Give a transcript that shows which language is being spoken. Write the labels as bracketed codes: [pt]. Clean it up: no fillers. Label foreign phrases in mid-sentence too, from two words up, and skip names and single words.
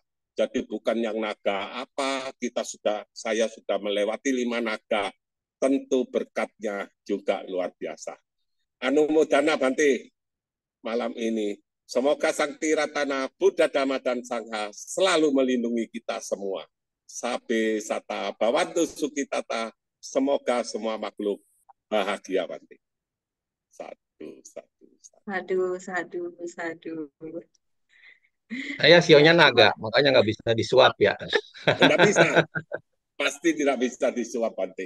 [id] Jadi bukan yang naga apa, saya sudah melewati 5 naga, tentu berkatnya juga luar biasa. Anumodana Bante malam ini. Semoga Sang Tiratana Buddha Dhamma dan Sangha selalu melindungi kita semua. [pi] Sabe sata bawantu sukitata. [id] Semoga semua makhluk bahagia Bante. Satu, satu, satu. [pi] Sadu, sadu, sadu. [id] Saya sionya naga, makanya nggak bisa disuap ya. Tidak bisa. Pasti tidak bisa disuap, Bante.